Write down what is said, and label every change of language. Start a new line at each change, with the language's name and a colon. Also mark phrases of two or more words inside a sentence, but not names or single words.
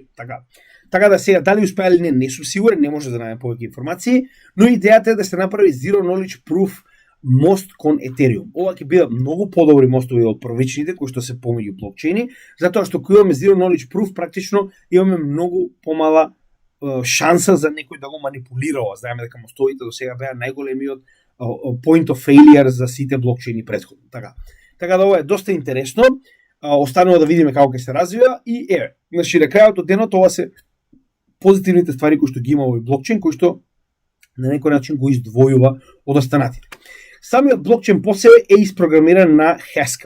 Macedonian: Така да сега дали успеа или не сум сигурен, не може да најдем повеќе информации, но идејата е да се направи
English: Zero Knowledge Proof
Macedonian: мост кон Ethereum. Ова ќе бидат многу подобри мостови од првичните кои што се помеѓу блокчейни, затоа што кога имаме
English: Zero Knowledge Proof
Macedonian: практично имаме многу помала шанса за некој да го манипулира. Знаеме дека мостовите до сега беа најголемиот
English: point of failure
Macedonian: за сите блокчейни претходно. Така да ова е доста интересно. Останува да видиме како ќе се развива и значи на крајот од денот ова се позитивните ствари кои што ги има овој блокчейн, кои што на некој начин го издвојува од останатите. Самиот блокчейн по себе е испрограмиран на Haskell.